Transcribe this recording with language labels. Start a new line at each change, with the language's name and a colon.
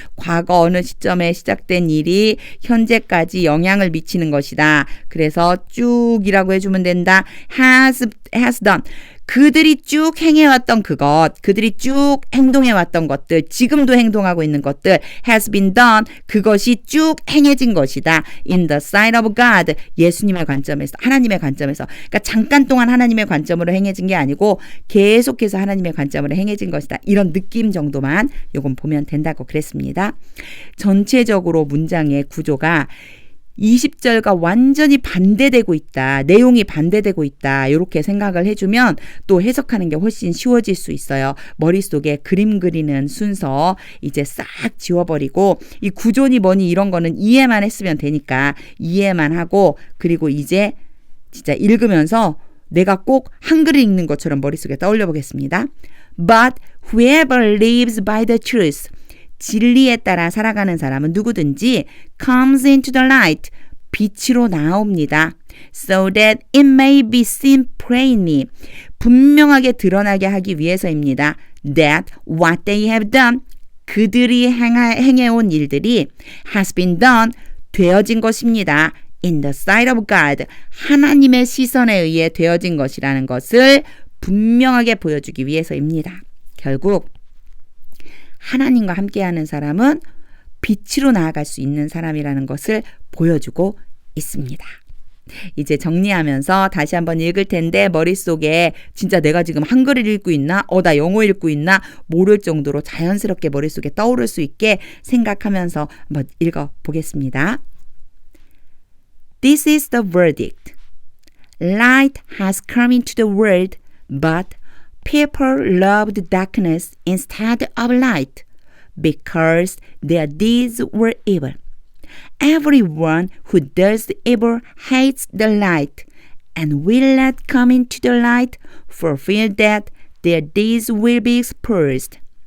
Korean: 과거 어느 시점에 시작된 일이 현재까지 영향을 미치는 것이다. 그래서 쭉이라고 해주면 된다.
English: has done.
Korean: 그들이 쭉 행해왔던 그것, 그들이 쭉 행동해왔던 것들, 지금도 행동하고 있는 것들,
English: has been done,
Korean: 그것이 쭉 행해진 것이다.
English: in the sight of God,
Korean: 예수님의 관점에서, 하나님의 관점에서. 그러니까 잠깐 동안 하나님의 관점으로 행해진 게 아니고 계속해서 하나님의 관점으로 행해진 것이다. 이런 느낌 정도만 요건 보면 된다고 그랬습니다. 전체적으로 문장의 구조가 20절과 완전히 반대되고 있다. 내용이 반대되고 있다. 이렇게 생각을 해주면 또 해석하는 게 훨씬 쉬워질 수 있어요. 머릿속에 그림 그리는 순서 이제 싹 지워버리고 이 구조니 뭐니 이런 거는 이해만 했으면 되니까 이해만 하고 그리고 이제 진짜 읽으면서 내가 꼭 한글을 읽는 것처럼 머릿속에 떠올려 보겠습니다.
English: But whoever lives by the truth
Korean: 진리에 따라 살아가는 사람은 누구든지
English: comes into the light
Korean: 빛으로 나옵니다.
English: So that it may be seen plainly
Korean: 분명하게 드러나게 하기 위해서입니다.
English: That what they have done
Korean: 그들이 행해온 일들이
English: has been done
Korean: 되어진 것입니다.
English: In the sight of God
Korean: 하나님의 시선에 의해 되어진 것이라는 것을 분명하게 보여주기 위해서입니다. 결국 하나님과 함께하는 사람은 빛으로 나아갈 수 있는 사람이라는 것을 보여주고 있습니다. 이제 정리하면서 다시 한번 읽을 텐데 머릿속에 진짜 내가 지금 한글을 읽고 있나? 나 영어 읽고 있나? 모를 정도로 자연스럽게 머릿속에 떠오를 수 있게 생각하면서 한번 읽어보겠습니다.
English: This is the verdict. Light has come into the world, but people loved darkness instead of light because their deeds were evil. Everyone who does evil hates the light and will not come into the light for fear that their deeds will be exposed.